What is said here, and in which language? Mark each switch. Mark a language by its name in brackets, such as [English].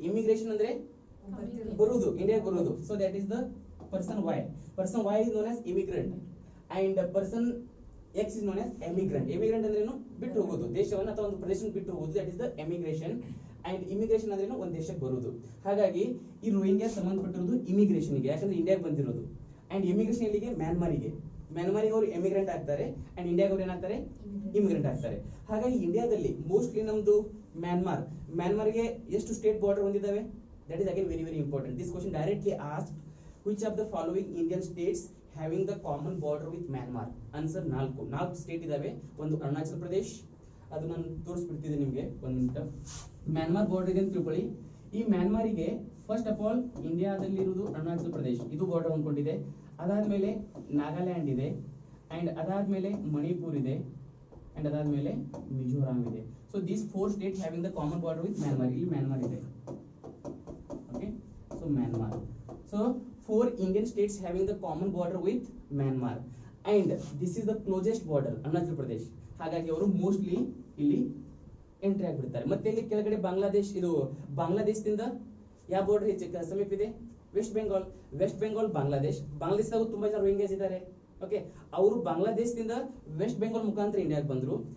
[Kannada] Immigration ಅಂದ್ರೆ ಬರುವುದು, ಇಂಡಿಯಾಗೆ ಬರುವುದು. [English] So that is the person Y. Person Y is known as immigrant and person X is known as emigrant. [Kannada] Emigrant ಅಂದ್ರೇನು, ಬಿಟ್ಟು ಹೋಗೋದು, ದೇಶವನ್ನ ಅಥವಾ ಒಂದು ಪ್ರದೇಶವನ್ನು ಬಿಟ್ಟು ಹೋಗೋದು. [English] That is the emigration. [Kannada] And immigration ಅಂದ್ರೇನು, ಒಂದು ದೇಶಕ್ಕೆ ಬರುವುದು. ಹಾಗಾಗಿ ಈ ರೋಹಿಂಗ್ಯಾಸ್ ಸಂಬಂಧಪಟ್ಟಿರೋದು ಇಮಿಗ್ರೇಷನ್ಗೆ, ಯಾಕಂದ್ರೆ ಇಂಡಿಯಾಗೆ ಬಂದಿರೋದು. ಅಂಡ್ ಇಮಿಗ್ರೇಷನ್ ಇಲ್ಲಿಗೆ ಮ್ಯಾನ್ಮಾರಿಗೆ ಅವರು ಎಮಿಗ್ರೆಂಟ್ ಆಗ್ತಾರೆ ಅಂಡ್ ಇಂಡಿಯಾಗೆ ಅವ್ರು ಏನಾಗ್ತಾರೆ, ಇಮಿಗ್ರೆಂಟ್ ಆಗ್ತಾರೆ. ಹಾಗಾಗಿ ಇಂಡಿಯಾದಲ್ಲಿ ಮೋಸ್ಟ್ಲಿ ನಮ್ದು ಮ್ಯಾನ್ಮಾರ್ಗೆ ಎಷ್ಟು state border ಹೊಂದಿದ್ದಾವೆ? [English] That is again very very important. This question directly asked, which of the following Indian states having the common border with Myanmar? [Kannada] Answer 4 state ಇದಾವೆ. ಒಂದು ಅರುಣಾಚಲ್ ಪ್ರದೇಶ್, ಅದು ನಾನು ತೋರಿಸ್ಬಿಡ್ತಿದ್ದೆ ನಿಮಗೆ, ಒಂದು ನಿಮಿಷ. ಮ್ಯಾನ್ಮಾರ್ ಬಾರ್ಡರ್ ಇದೆ ಅಂತ ತಿಳ್ಕೊಳ್ಳಿ. ಈ ಮ್ಯಾನ್ಮಾರಿಗೆ [English] first of all [Kannada] ಇಂಡಿಯಾದಲ್ಲಿ ಇರುವುದು ಅರುಣಾಚಲ್ ಪ್ರದೇಶ್, ಇದು ಬಾರ್ಡರ್ ಹೊಂದ್ಕೊಂಡಿದೆ. ಅದಾದ್ಮೇಲೆ ನಾಗಾಲ್ಯಾಂಡ್ ಇದೆ, ಅಂಡ್ ಅದಾದ್ಮೇಲೆ ಮಣಿಪುರ್ ಇದೆ, ಅಂಡ್ ಅದಾದ್ಮೇಲೆ ಮಿಜೋರಾಂ ಇದೆ. [English] So these 4 state having the common border with Myanmar. [Kannada] ಇಲ್ಲಿ ಮ್ಯಾನ್ಮಾರ್ ಇದೆ. Okay, so Myanmar. [English] So 4 Indian states having the common border with Myanmar, and this is the closest border, Arunachal Pradesh. [Kannada] ಹಾಗಾಗಿ ಅವರು mostly ಇಲ್ಲಿ entry ಆಗಿಬಿಡ್ತಾರೆ. ಮತ್ತೆ ಇಲ್ಲಿ ಕೆಳಗಡೆ ಬಾಂಗ್ಲಾದೇಶ್, ಇದು ಬಾಂಗ್ಲಾದೇಶದಿಂದ ಯಾವ ಬಾರ್ಡರ್ ಹೆಚ್ಚು ಸಮೀಪ ಇದೆ? ವೆಸ್ಟ್ ಬೆಂಗಾಲ್ ಬಾಂಗ್ಲಾದೇಶದಾಗ ತುಂಬಾ ಜನ ರೋಹಿಂಗ್ಯಾಸ್ ಇದ್ದಾರೆ. ಓಕೆ, ಅವರು ಬಾಂಗ್ಲಾದೇಶದಿಂದ ವೆಸ್ಟ್ ಬೆಂಗಾಲ್ ಮುಖಾಂತರ ಇಂಡಿಯಾಗೆ ಬಂದ್ರು.